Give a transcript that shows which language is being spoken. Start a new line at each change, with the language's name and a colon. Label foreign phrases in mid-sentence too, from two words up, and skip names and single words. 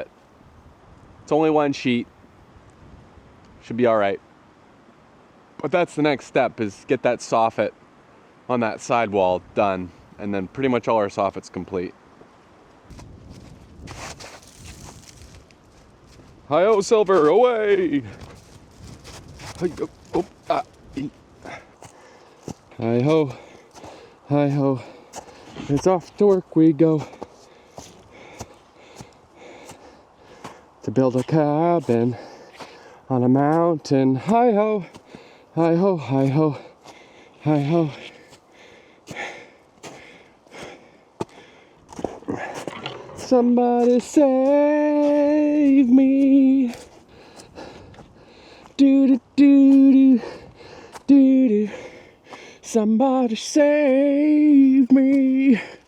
English: It's only one sheet. Should be all right. But that's the next step, is get that soffit on that sidewall done, and then pretty much all our soffit's complete. Hi-oh, Silver, away! Hi-ho, hi-ho. It's off to work we go. To build a cabin on a mountain. Hi-ho, hi-ho, hi-ho, hi-ho. Somebody save me. Do-do-do-do, do-do. Somebody save me.